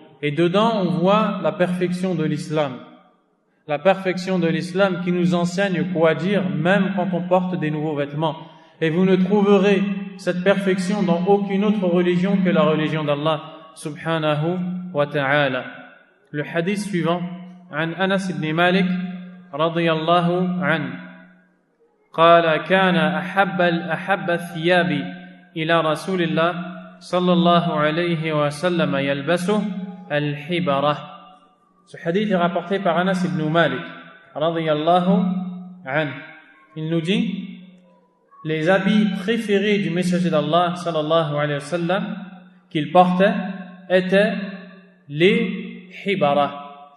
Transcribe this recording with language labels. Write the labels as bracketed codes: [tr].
[fr] Et dedans, on voit la perfection de l'islam. La perfection de l'islam qui nous enseigne quoi dire même quand on porte des nouveaux vêtements. Et vous ne trouverez cette perfection dans aucune autre religion que la religion d'Allah subhanahu wa ta'ala. Le hadith suivant, [ar] عن أنس بن مالك رضي الله عنه قال كان أحب الثياب إلى رسول الله صلى الله عليه وسلم يلبسه الحبرة. [fr] Ce hadith est rapporté par Anas ibn Malik radiyallahu anhu. Il nous dit les habits préférés du messager d'Allah sallallahu alayhi wa sallam qu'il portait étaient les hibara.